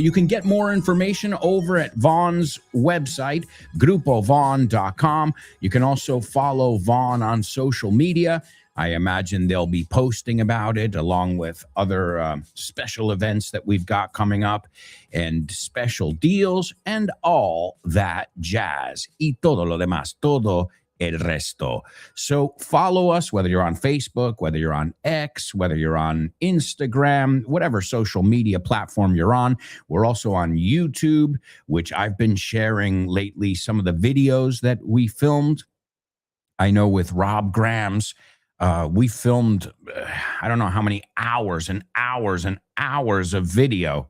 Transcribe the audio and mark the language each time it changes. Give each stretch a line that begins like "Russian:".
English: You can get more information over at Vaughn's website, grupovaughn.com. You can also follow Vaughn on social media. I imagine they'll be posting about it along with other special events that we've got coming up and special deals and all that jazz.
Spanish: Y todo lo demás, todo el resto.
English: So follow us, whether you're on Facebook, whether you're on X, whether you're on Instagram, whatever social media platform you're on. We're also on YouTube, which I've been sharing lately some of the videos that we filmed. I know with Rob Graham's, we filmed, I don't know how many hours and hours and hours of video.